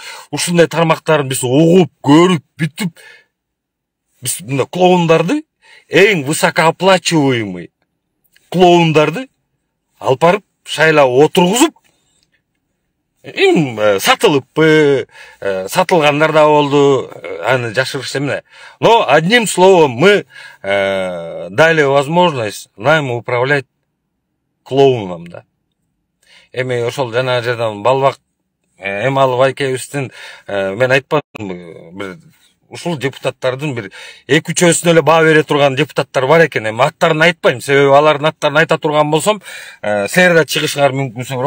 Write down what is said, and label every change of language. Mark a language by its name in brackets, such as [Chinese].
[Kyrgyz] Ушундай тармактарын биз угуп, көрүп, бүтүп, биз мындай клоундарды, эң высокооплачиваемый клоундарды алып барып шайлап отургузуп, сатылыппы, сатылгандар да болду, аны жашырыш эмне. [Russian] Но одним словом мы дали возможность нам управлять клоуном, да. [Kyrgyz] Эми ошол жана жерден балбак Эмалов айкебиздин мен айтпадым, ушул депутаттардын бир 2-3-өсүнө эле баа бере турган депутаттар бар экен. Эми аттарын айтпайм, себеби алардын аттарын айта турган болсом, силер да чыгышыңар мүмкүнсүңөр.